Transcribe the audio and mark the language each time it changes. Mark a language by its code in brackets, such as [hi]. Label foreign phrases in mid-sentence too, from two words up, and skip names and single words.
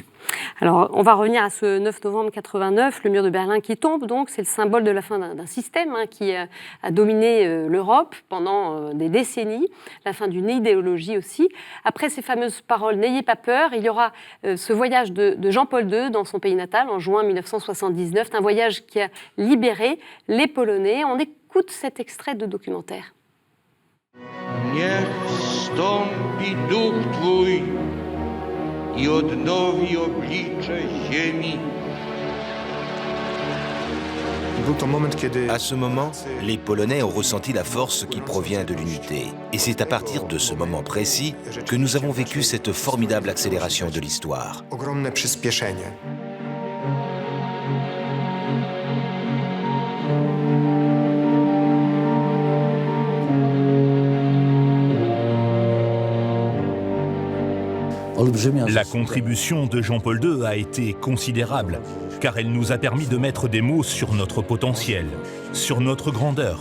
[fr] Alors, on va revenir à ce 9 novembre 89, le mur de Berlin qui tombe, donc c'est le symbole de la fin d'un système qui a dominé l'Europe pendant des décennies, la fin d'une idéologie aussi. Après ces fameuses paroles « N'ayez pas peur », il y aura ce voyage de Jean-Paul II dans son pays natal en juin 1979, un voyage qui a libéré les Polonais. On écoute cet extrait de documentaire. [pl] Niech stąpi duch Twój i odnowi oblicze ziemi. [fr] À ce moment, les Polonais ont ressenti la force qui provient de l'unité. Et c'est à partir de ce moment précis que nous avons vécu cette formidable accélération de l'histoire. La contribution de Jean-Paul II a été considérable, car elle nous a permis de mettre des mots sur notre potentiel, sur notre grandeur.